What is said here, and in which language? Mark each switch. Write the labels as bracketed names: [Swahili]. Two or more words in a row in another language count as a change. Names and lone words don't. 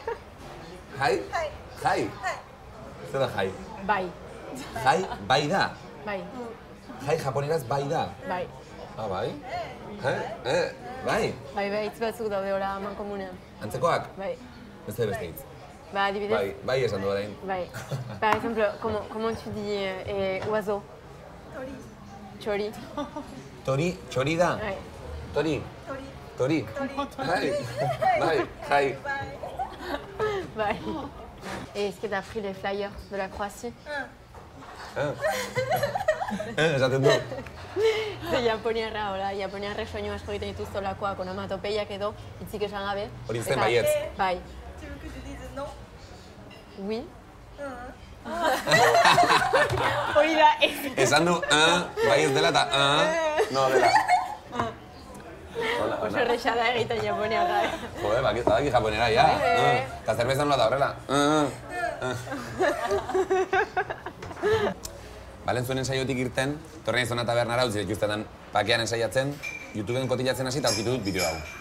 [Basque] Jai? Jai? Zer da jai? Bai. Jai, bai da? Bai. Jai japoneraz bai da? Bai. Bai? Bai? Bai, hitz batzuk daude ora mankomunean. Antzekoak? Bai. Beste hitz? Adibidez? Bai esan du orain. Bai. [French] Par exemple, comment tu dis oiseau? [Basque] Tori. Tori? Tori da? Bai. Tori? Tori? Jai. Bai. [French] Et est-ce que t'as pris les flyers de la Croatie? [Basque] Esaten du. Japoniarra, hola, japoniarrek soinu asko egiten dituzte olakoak, onomatopeiak edo, hitzik esan gabe. Hori zen baietz. Bai. [French] Tu veux que je dise non? Oui. [Basque] Hori da, ez. Esan du, bai ez dela eta, no dela. Oso erresa da egiten japoniarra. Badaki japonera, ja. Eta zerbeza nola da horrela. Balentzuen ensaiotik irten, torrein zona tabernara utzi dituztetan pakean ensaiatzen, YouTubeen kotilatzen hasi eta aurkitu dut bideo hau.